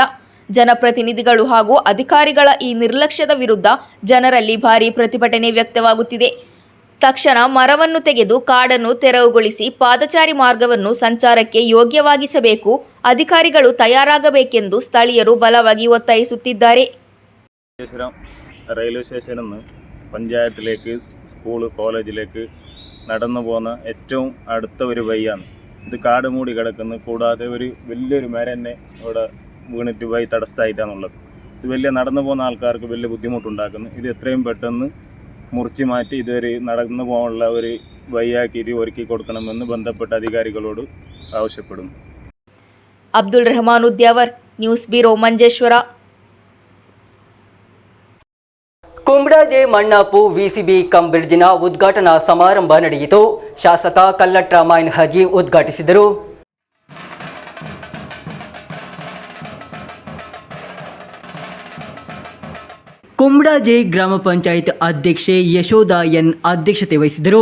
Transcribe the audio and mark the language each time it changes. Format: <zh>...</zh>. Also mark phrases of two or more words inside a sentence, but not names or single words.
<kn>ಜನಪ್ರತಿನಿಧಿಗಳು ಹಾಗೂ ಅಧಿಕಾರಿಗಳ ಈ ನಿರ್ಲಕ್ಷ್ಯದ ವಿರುದ್ಧ ಜನರಲ್ಲಿ ಭಾರೀ ಪ್ರತಿಭಟನೆ ವ್ಯಕ್ತವಾಗುತ್ತಿದೆ. ತಕ್ಷಣ ಮರವನ್ನು ತೆಗೆದು ಕಾಡನ್ನು ತೆರವುಗೊಳಿಸಿ ಪಾದಚಾರಿ ಮಾರ್ಗವನ್ನು ಸಂಚಾರಕ್ಕೆ ಯೋಗ್ಯವಾಗಿಸಬೇಕು, ಅಧಿಕಾರಿಗಳು തയ്യാറാಗಬೇಕೆಂದು ಸ್ಥಳೀಯರು ಬಲವಾಗಿ ಒತ್ತಾಯಿಸುತ್ತಿದ್ದಾರೆ.</kn> <ml>റെയിൽവേ സ്റ്റേഷനിൽ നിന്ന് പഞ്ചായത്തിലേക്ക്, സ്കൂൾ, കോളേജിലേക്ക് നടന്നു പോകുന്ന ഏറ്റവും അടുത്ത ഒരു വഴിയാണ് ഇത്. കാട് മൂടി കിടക്കുന്നു. കൂടാതെ ഒരു വലിയൊരു മരം തന്നെ ഇവിടെ വീണിട്ട് വഴി തടസ്സമായിട്ടാണുള്ളത്. ഇത് വലിയ നടന്നു പോകുന്ന ആൾക്കാർക്ക് വലിയ ബുദ്ധിമുട്ടുണ്ടാക്കുന്നു. ഇത് എത്രയും പെട്ടെന്ന് മുറിച്ച് മാറ്റി ഇതൊരു നടന്നു പോകാനുള്ള ഒരു വഴിയാക്കി ഒരുക്കി കൊടുക്കണമെന്ന് ബന്ധപ്പെട്ട അധികാരികളോട് ആവശ്യപ്പെടുന്നു.</ml> <kn>ಅಬ್ದುಲ್ ರೆಹಮಾನ್ ಉದ್ಯಾವರ್, ನ್ಯೂಸ್ ಬ್ಯೂರೋ, ಮಂಜೇಶ್ವರ. ಕುಮಡಾ ಮಣ್ಣಾಪು ವಿಸಿಬಿ ಕಂ ಬ್ರಿಡ್ಜಿನ ಉದ್ಘಾಟನಾ ಸಮಾರಂಭ ನಡೆಯಿತು. ಶಾಸಕ ಕಲ್ಲಟ್ರ ಮಾಯಿನ್ ಹಾಜಿ ಉದ್ಘಾಟಿಸಿದರು. ಕುಮಡಾ ಗ್ರಾಮ ಪಂಚಾಯತ್ ಅಧ್ಯಕ್ಷೆ ಯಶೋಧ ಎನ್ ಅಧ್ಯಕ್ಷತೆ ವಹಿಸಿದರು.</kn>